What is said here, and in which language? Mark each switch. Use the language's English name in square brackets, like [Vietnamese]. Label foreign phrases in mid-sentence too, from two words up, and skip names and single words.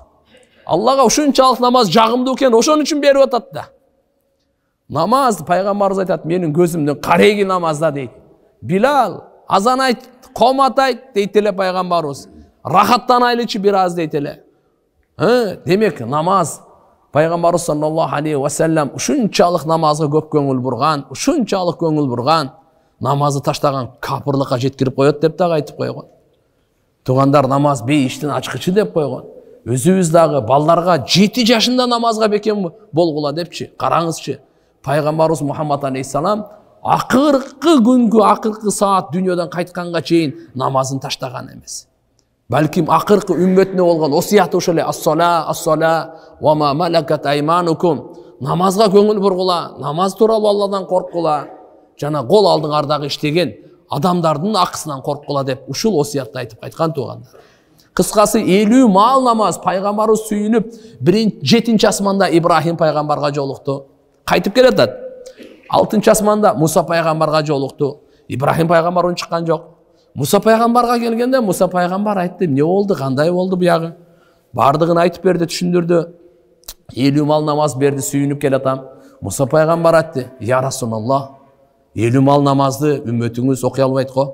[Kyrgyz] Аллага ушунчалык намаз жагымдуу экен, ошон үчүн берип атат да. Намаз пайгамбарыбыз айтат, менин көзүмдүн кареги намазда дейт. Билал, азан айт, комат айт дейт эле пайгамбарыбыз. Рахаттанайлычы бир аз дейт эле. Демек, намаз пайгамбарыбыз [Arabic] صلى الله عليه وسلم [Kyrgyz] ушунчалык намазга көп көңүл бурган, ушунчалык көңүл бурган, намазды таштаган капырлыкка жеткирип коет деп дагы айтып койгон. Туугандар, намаз бейиштин ачкычы деп койгон. Өзүбүз дагы балдарга 7 жашында намазга бекем болгула депчи. Караңызчы, пайгамбарыбыз Мухаммад алейхиссалам акыркы күнгө, акыркы саат дүйнөдөн кайтканга чейин намазын таштаган эмес. Балким акыркы үммөтүнө болгон осуяты ошол эле: [Arabic] الصلاة وما ملكت أيمانكم. [Kyrgyz] Намазга көңүл бургула, намаз тууралуу Алладан корккула, жана кол алдыңардагы иштеген адамдардын акысынан корккула деп ушул осуятты айтып кайткан туугандар. Кыскасы 50 маал намаз пайгамбарыбыз сүйүнүп 7-чи асманда Ибрахим пайгамбарга жолукту. Кайтып келатат. [Kazakh] алтынчы асманда Муса пайғамбарға жолықты. Ибрахим пайғамбар он шыққан жоқ. Муса пайғамбарға келгенде Муса пайғамбар айтты, не болды, қандай болды бұяғы? Бардығын айтып берді, түшіндірді. 50 мал намаз берді, сүйініп келатам. Муса пайғамбар айтты, [Arabic] يا رسول الله, [Kazakh] 50 мал намазды үмметіңіз оқи албайды ғой.